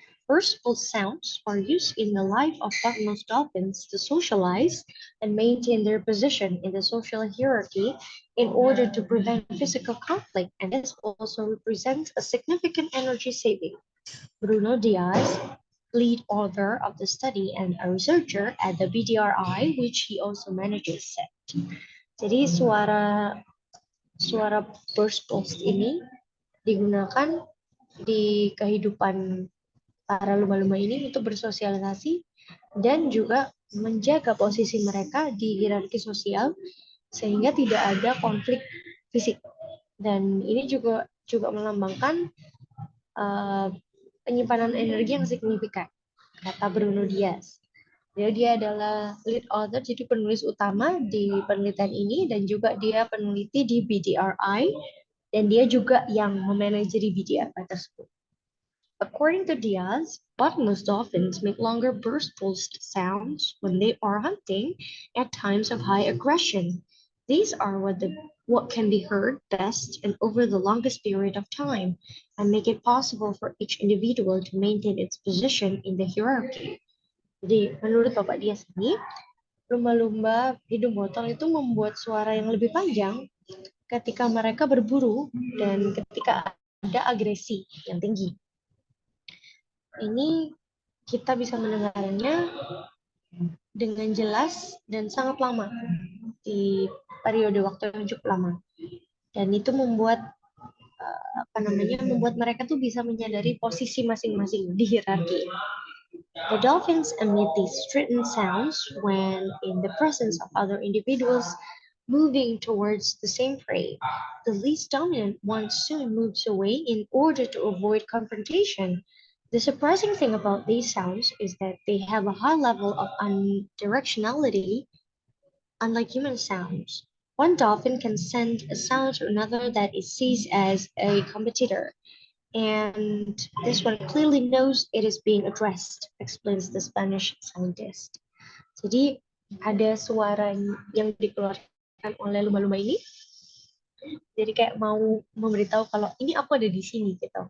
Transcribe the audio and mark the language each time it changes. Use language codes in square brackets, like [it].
[en] Burst pulse sounds are used in the life of bottlenose dolphins to socialize and maintain their position in the social hierarchy in order to prevent physical conflict, and this also represents a significant energy saving. Bruno Diaz, lead author of the study and a researcher at the BDRI, which he also manages, said. [id] Jadi suara burst pulse ini digunakan di kehidupan para lumba-lumba ini untuk bersosialisasi dan juga menjaga posisi mereka di hierarki sosial sehingga tidak ada konflik fisik. Dan ini juga melambangkan penyimpanan energi yang signifikan, kata Bruno Diaz. Dia adalah lead author, jadi penulis utama di penelitian ini, dan juga dia peneliti di BDRI, dan dia juga yang memanajeri BDRI tersebut. [en] According to Diaz, bottlenose dolphins make longer burst-pulsed sounds when they are hunting at times of high aggression. These are what can be heard best and over the longest period of time, and make it possible for each individual to maintain its position in the hierarchy. [id] Jadi, menurut Bapak Diaz ini, lumba-lumba hidung botol itu membuat suara yang lebih panjang ketika mereka berburu dan ketika ada agresi yang tinggi. Ini kita bisa mendengarnya dengan jelas dan sangat lama di periode waktu yang cukup lama, dan itu membuat membuat mereka tuh bisa menyadari posisi masing-masing di hierarki. [en] The dolphins emit these strident sounds when in the presence of other individuals moving towards the same prey. The least dominant one soon moves away in order to avoid confrontation. The surprising thing about these sounds is that they have a high level of unidirectionality, unlike human sounds. One dolphin can send a sound to another that it sees as a competitor, and this one clearly knows it is being addressed, explains the Spanish scientist. [id] Jadi ada suara yang dikeluarkan oleh lumba-lumba ini, jadi kayak mau memberitahu kalau ini aku ada di sini gitu.